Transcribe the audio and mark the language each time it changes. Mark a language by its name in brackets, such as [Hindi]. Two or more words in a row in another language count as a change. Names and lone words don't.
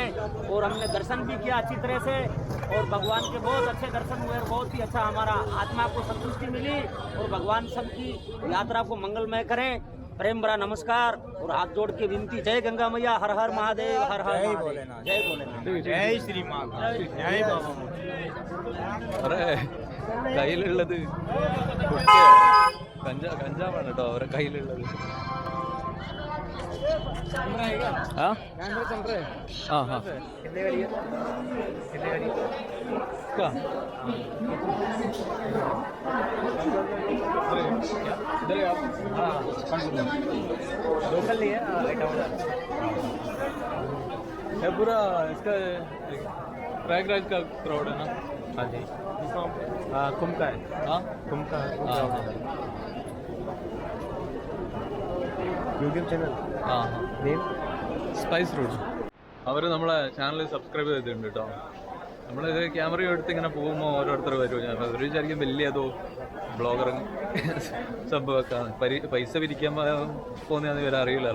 [Hindi] और हमने दर्शन भी किया अच्छी तरह से. और भगवान के बहुत अच्छे दर्शन हुए. बहुत ही अच्छा हमारा आत्मा को संतुष्टि मिली. और भगवान सबकी यात्रा को मंगलमय करें. प्रेम भरा नमस्कार और हाथ जोड़ के विनती. जय गंगा मैया, हर हर महादेव, हर हर भोलेनाथ. जय भोलेनाथ, जय श्री माँ, जय बाबा. [Malayalam] അറേ കയ്യിലുള്ളത് കഞ്ചാവാണ് കേട്ടോ അവരെ കയ്യിലുള്ളത്. [Hindi] हाँ कैमरा चल रहे हैं. हाँ हाँ कितने का दिया? कितने का दिया? क्या? इधर आप हाँ लोकल नहीं है ये पूरा इसका प्रयागराज का क्राउड है ना. हाँ जी कुंभ का है. हाँ कुंभ का है. हाँ हाँ [Malayalam] യൂട്യൂബ് ചാനൽ സ്പൈസ് റൂട്ട്സ്. അവർ നമ്മളെ ചാനൽ സബ്സ്ക്രൈബ് ചെയ്തിട്ടുണ്ട് കേട്ടോ. നമ്മളിത് ക്യാമറ എടുത്ത് ഇങ്ങനെ പോകുമ്പോൾ ഓരോരുത്തർ വരും. അവർ വിചാരിക്കും വലിയ ഏതോ ബ്ലോഗർ സംഭവമൊക്കെ പൈസ പിരിക്കാൻ പോകുന്നതെന്ന് ഇവരെ അറിയില്ലല്ലോ.